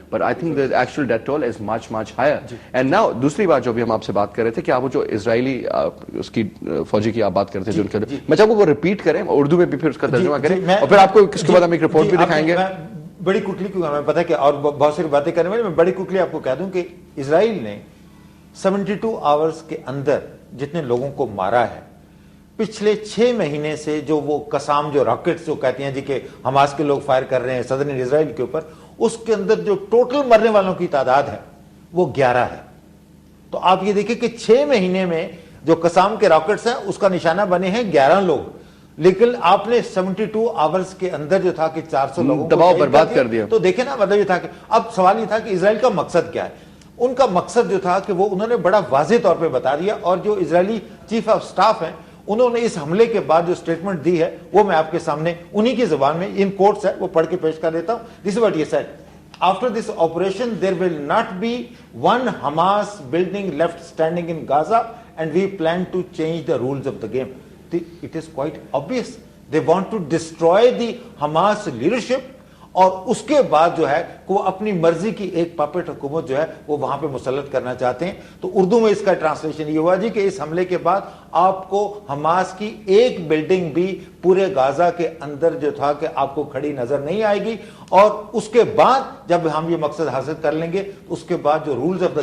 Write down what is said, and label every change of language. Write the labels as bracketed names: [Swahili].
[English] But I think the actual death toll is much, much higher. And now, [Urdu] دوسری بات جو بھی ہم آپ سے بات کر رہے تھے کہ آپ وہ جو اسرائیلی اس کی فوجی کی آپ بات کرتے تھے, میں چاہوں وہ ریپیٹ کریں اردو میں بھی پھر اس کا ترجمہ کریں اور پھر آپ کو اس کے بعد ہم ایک رپورٹ بھی دکھائیں گے. بڑی کوکلی کیوں ہمیں پتا کہ اور بہت ساری باتیں کرنے میں بڑی کوکلی آپ کو کہہ دوں کہ اسرائیل نے 72 آورز کے اندر جتنے لوگوں کو مارا ہے, پچھلے 6 مہینے سے جو وہ قسام جو راکٹس جو کہتے ہیں جی کہ حماس کے لوگ فائر کر رہے ہیں صدر اسرائیل کے اوپر, اس کے اندر جو ٹوٹل مرنے والوں کی تعداد ہے وہ 11 ہے. تو آپ یہ دیکھیں کہ 6 مہینے میں جو قسام کے راکٹس ہیں اس کا نشانہ بنے ہیں 11 لوگ, لیکن آپ نے 72 آورز کے اندر جو تھا کہ 400 لوگوں کو دباؤ برباد کر دیا. تو دیکھیں نا, مطلب یہ تھا کہ اب سوال یہ تھا کہ اسرائیل کا مقصد کیا ہے. ان کا مقصد جو تھا کہ وہ انہوں نے بڑا واضح طور پہ بتا دیا, اور جو اسرائیلی چیف آف سٹاف ہیں انہوں نے اس حملے کے بعد جو سٹیٹمنٹ دی ہے وہ میں آپ کے سامنے انہی کی زبان میں ان کوٹس ہے وہ پڑھ کے پیش کر دیتا ہوں. [English] This is what he said. After this operation there will not be one Hamas building left standing in Gaza and we plan to change the rules of the game. It is quite obvious. They want to destroy the Hamas leadership [Urdu] اور اس کے بعد جو ہے وہ اپنی مرضی کی ایک پاپٹ حکومت جو ہے وہ وہاں پہ مسلط کرنا چاہتے ہیں. تو اردو میں اس کا ٹرانسلیشن یہ ہوا جی کہ اس حملے کے بعد آپ کو حماس کی ایک بلڈنگ بھی پورے غازہ کے اندر جو تھا کہ آپ کو کھڑی نظر نہیں آئے گی, اور اس کے بعد جب ہم یہ مقصد حاصل کر لیں گے اس کے بعد جو رولز آف